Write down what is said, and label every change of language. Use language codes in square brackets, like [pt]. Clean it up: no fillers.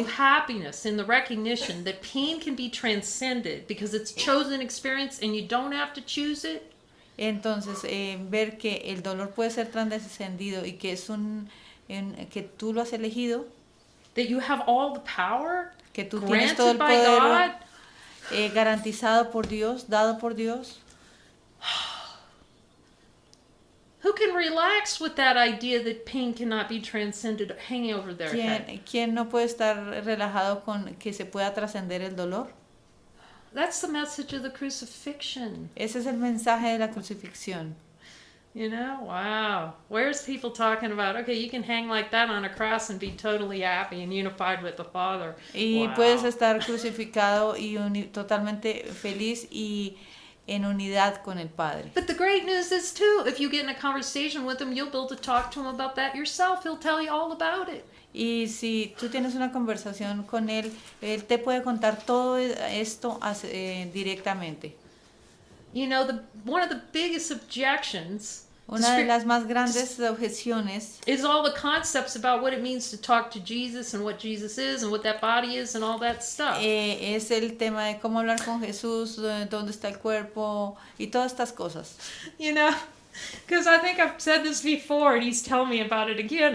[en] of happiness in the recognition that pain can be transcended because it's chosen experience and you don't have to choose it. [es] Entonces, ver que el dolor puede ser trascendido y que es que tú lo has elegido, [en] That you have all the power [es] que tú tienes todo el [en] granted by [es] poder [en] God. [es] garantizado por Dios, dado por Dios. [en] Who can relax with that idea that pain cannot be transcended hanging over their head? [es] ¿Quién no puede estar relajado con que se pueda trascender el dolor? [en] That's the message of the crucifixion. [es] Ese es el mensaje de la crucifixión. [en] You know, wow. Where's people talking about, okay, you can hang like that on a cross and be totally happy and unified with the Father. [es] Y [en] Wow. [es] puedes estar crucificado y totalmente feliz y en unidad con el Padre. [en] But the great news is, too, if you get in a conversation with him, you'll be able to talk to him about that yourself. He'll tell you all about it. [es] Y si tú tienes una conversación con él te puede contar todo esto directamente. [en] You know, one of the biggest objections [es] Una de las más grandes objeciones [en] is all the concepts about what it means to talk to Jesus and what Jesus is and what that body is and all that stuff. [es] es el tema de cómo hablar con Jesús, dónde está el cuerpo y todas estas cosas. [en] You know, because I think I've said this before and he's telling me about it again.